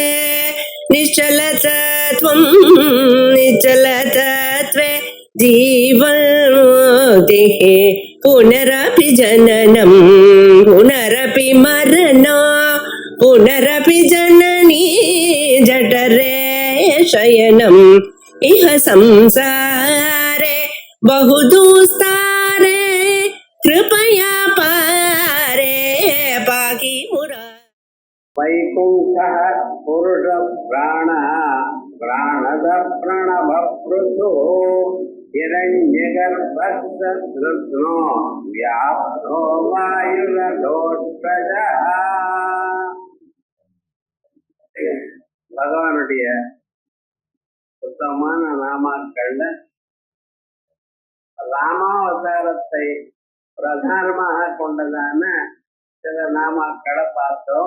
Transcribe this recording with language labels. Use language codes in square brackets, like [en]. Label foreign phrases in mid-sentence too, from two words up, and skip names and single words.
[sa] निश्चलतत्वं निश्चलतत्वे जीवन्मुक्तिः पुनरपि जननं पुनरपि मरणं पुनरपि जननी जठरे शयनम् इह संसारे बहुदुस्तारे कृपया पारे पाहि मुरा वैकुंठः पुरुष प्राणः प्राणद प्रणव पृथो हिरण्यगर्भस्सृष्णो व्याप्तो वायुरथोत्कजः. [ta] பகவானுடைய சுத்தமான நாமாக்கள்ல ராமாவதாரத்தை பிரதானமாக கொண்டதான சில நாமாக்களை பார்த்தோம்.